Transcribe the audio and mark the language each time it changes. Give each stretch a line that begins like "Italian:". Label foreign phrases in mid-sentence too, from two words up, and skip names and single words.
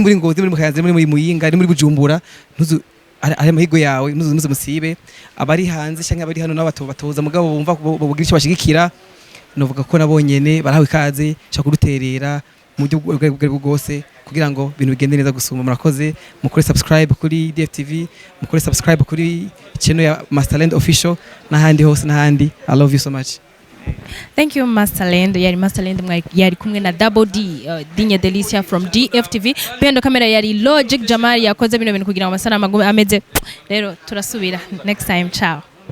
Rundi: muri Ngozi muri Mukayanza muri Muyinga ni muri Bujumbura ntuzu ari amahigo yawe muze musibe abari hanze canke abari hano n'abato batoza mugabo bumva bobugira icyo bashigikira novuga ko nabonyene barahawe ikaze cyo kuruterera mu buryo bwose kugira ngo ibintu bigende neza gusuma murakoze mukore subscribe kuri DFTV mukore subscribe kuri channel ya Masterland Official n'ahandi hose n'ahandi
English: I love you so much. Thank you
Rundi: Masterland yari Masterland yari kumwe na Double D Dinye Delicia from DFTV pendo kamera yari Logic Jamal yakoze bino bintu kugira ngo amasana magume ameze rero turasubira
English: next time
Rundi: ciao.